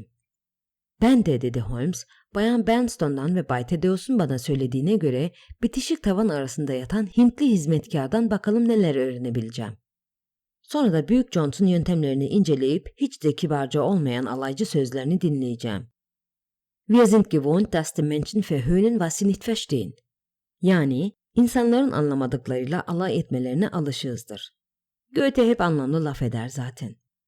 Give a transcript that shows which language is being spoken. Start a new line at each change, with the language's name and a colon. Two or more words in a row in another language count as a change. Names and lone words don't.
Turkish: Ben de dedi Holmes, Bayan Bernstone'dan ve Bay Thaddeus'un bana söylediğine göre bitişik tavan arasında yatan Hintli hizmetkardan bakalım neler öğrenebileceğim. Sonra da Büyük Jones'un yöntemlerini inceleyip hiç de kibarca olmayan alaycı sözlerini dinleyeceğim.
German: Wir sind gewohnt, dass die Menschen verhöhnen, was sie nicht verstehen.
Turkish: Yani insanların anlamadıklarıyla alay etmelerine alışığızdır. Goethe hep anlamlı laf eder zaten.